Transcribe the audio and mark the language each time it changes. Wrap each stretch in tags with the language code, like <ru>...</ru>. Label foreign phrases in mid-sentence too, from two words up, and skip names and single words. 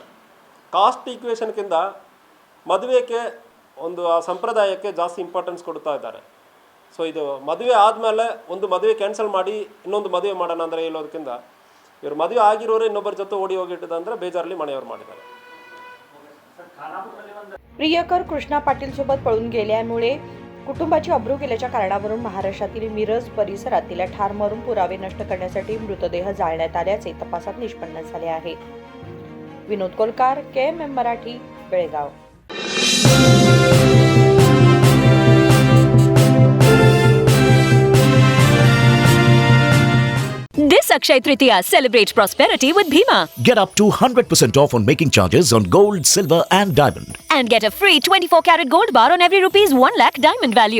<en>caste equationಗಿಂತ</en> <kn>ಮದುವೆಗೆ ಒಂದು ಆ ಸಂಪ್ರದಾಯಕ್ಕೆ ಜಾಸ್ತಿ ಇಂಪಾರ್ಟೆನ್ಸ್ ಕೊಡ್ತಾ ಇದ್ದಾರೆ. ಸೊ ಇದು ಮದುವೆ ಆದಮೇಲೆ ಒಂದು ಮದುವೆ ಕ್ಯಾನ್ಸಲ್ ಮಾಡಿ ಇನ್ನೊಂದು ಮದುವೆ ಮಾಡೋಣ ಅಂದರೆ ಹೇಳೋದಕ್ಕಿಂತ ಇವರು ಮದುವೆ ಆಗಿರೋರು ಇನ್ನೊಬ್ಬರ ಜೊತೆ ಓಡಿ ಹೋಗಿಟ್ಟದಂದರೆ ಬೇಜಾರಲ್ಲಿ मनेवर ಮಾಡಿದ್ದಾರೆ.</kn> <mr>प्रियकर कृष्णा पाटील सोबत पळून गेल्यामुळे कुटुंबाची अब्रू गेल्याच्या कारणावरून महाराष्ट्रातील मिरज परिसरात तिला ठार मारून पुरावे नष्ट करण्यासाठी मृतदेह जाळण्यात आल्याचे तपासात निष्पन्न झाले आहे. विनोद कोलकार, KMM मराठी, बेळगाव.</mr> <en>This Akshaya Tritiya, celebrate prosperity with Bhima. Get up to 100% off on making charges on gold, silver and diamond. And get a free 24-karat gold bar on every rupees 1 lakh diamond value.</en>